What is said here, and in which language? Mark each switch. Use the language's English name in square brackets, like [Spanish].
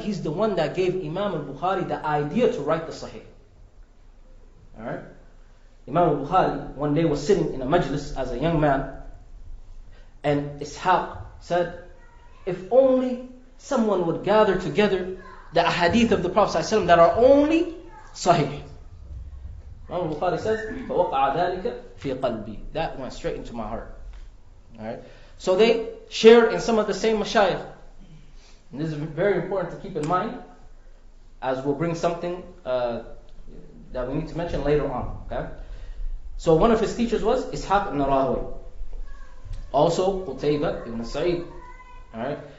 [English] He's the one that gave Imam al-Bukhari the idea to write the Sahih. Alright? Imam al-Bukhari one day was sitting in a majlis as a young man, and Ishaq said, if only someone would gather together the ahadith of the Prophet ﷺ that are only Sahih. Imam al-Bukhari says, [Arabic] فَوَقَعَ ذَلِكَ فِي قَلْبِي. [English] That went straight into my heart. Alright? So they shared in some of the same mashayikh. And this is very important to keep in mind, as we'll bring something that we need to mention later on. Okay? So one of his teachers was Ishaq ibn Rahawayh. Also Qutayba ibn Sa'id. Alright?